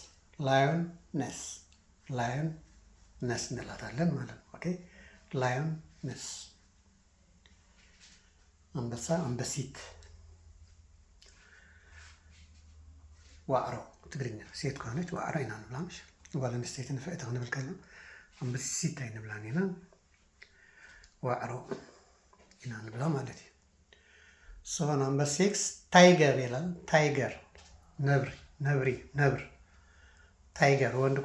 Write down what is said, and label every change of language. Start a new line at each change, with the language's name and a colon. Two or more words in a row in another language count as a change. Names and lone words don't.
Amharic: እንላታለን ማለት ነው። ኦኬ፣ ላዮንስ። አንበሳ አንበሲት። ዋዕሮ ትግርኛ ሴት ከሆነች
Tigrinya: ዋዕሮ ኢና ንብላ። ምሽ ጓል ኣንስተይቲ ንፍዕቲ ክንብል ከለና አንበሲት ኣይንብላን ኢና፣ ዋዕሮ ኢና ንብላ ማለት እዩ። ነምበር 6
Amharic: ታይገር ይላል። ታይገር ነብር። ታይገር ወንድ